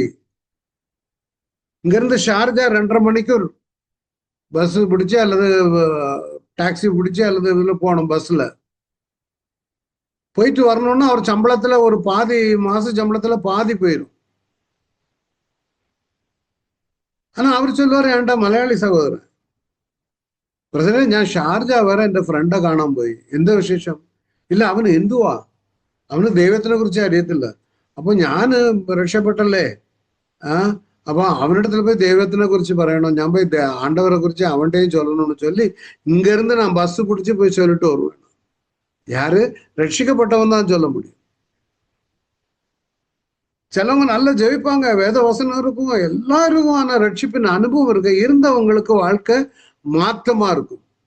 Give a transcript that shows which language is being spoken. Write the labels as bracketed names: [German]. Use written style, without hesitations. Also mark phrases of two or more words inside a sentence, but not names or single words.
[Tamil] இங்க இருந்து ஷார்ஜா 2:30 மணிக்கு ஒரு பஸ் பிடிச்சு அல்லது டாக்ஸி பிடிச்சி அல்லது இதுல போனோம். பஸ்ல போயிட்டு வரணும்னா அவர் சம்பளத்துல ஒரு பாதி, மாச சம்பளத்துல பாதி போயிடும். ஆனா அவர் சொல்லுவாரு, ஏன்டா மலையாளி சகோதரன் பிரசிடന്റ്, [Malayalam] ഞാൻ ഷാർജ വരെ എൻ്റെ ഫ്രണ്ടെ കാണാൻ പോയി. എന്താ വിശേഷം? ഇല്ല, അവന് എന്തുവാ, അവന് ദൈവത്തിനെ കുറിച്ച് അറിയത്തില്ല. അപ്പൊ ഞാൻ രക്ഷപ്പെട്ടല്ലേ, അപ്പൊ [Tamil] அவனிடத்துல போய் தெய்வத்தினை குறிச்சு പറയணும், ഞാൻ போய் ஆண்டவரை குறிச்சு அவன்கிட்டையும் சொல்லணும்னு சொல்லி இங்கிருந்து நான் பஸ் பிடிச்சி போய் சொல்லிட்டு வருவேன். யாரு? ரட்சிக்கப்பட்டவன் தான் சொல்ல முடியும். சிலவங்க நல்லா ஜெயிப்பாங்க, வேத வசனம் இருக்கும், எல்லாருக்கும். ஆனா ரட்சிப்பின் அனுபவம் இருக்கு, இருந்தவங்களுக்கு வாழ்க்கை மாற்றமா இருக்கும்.